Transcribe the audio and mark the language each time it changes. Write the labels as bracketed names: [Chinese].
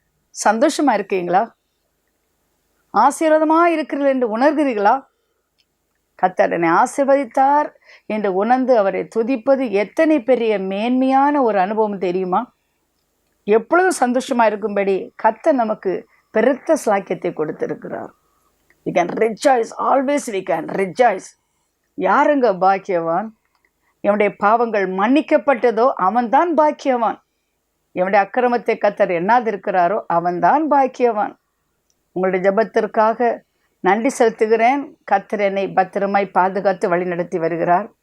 [Tamil] சந்தோஷமாக இருக்கீங்களா? ஆசீர்வாதமாக இருக்கிறீர்கள் என்று உணர்கிறீர்களா? கர்த்தர் என்னை ஆசீர்வதித்தார் என்று உணர்ந்து அவரை துதிப்பது எத்தனை பெரிய மேன்மையான ஒரு அனுபவம் தெரியுமா? எப்பொழுதும் சந்தோஷமாக இருக்கும்படி கர்த்தர் நமக்கு பெருத்த சாக்கியத்தை கொடுத்திருக்கிறார். [English] We can rejoice, always we can rejoice. [Tamil] யாருங்க பாக்கியவான்? எவனுடைய பாவங்கள் மன்னிக்கப்பட்டதோ அவன்தான் பாக்கியவான். எவனுடைய அக்கிரமத்தை கர்த்தர் எண்ணாதிருக்கிறாரோ அவன்தான் பாக்கியவான். உங்களுடைய ஜெபத்திற்காக நன்றி செலுத்துகிறேன். கர்த்தர் என்னை பத்திரமாய் பாதுகாத்து வழி நடத்தி வருகிறார்.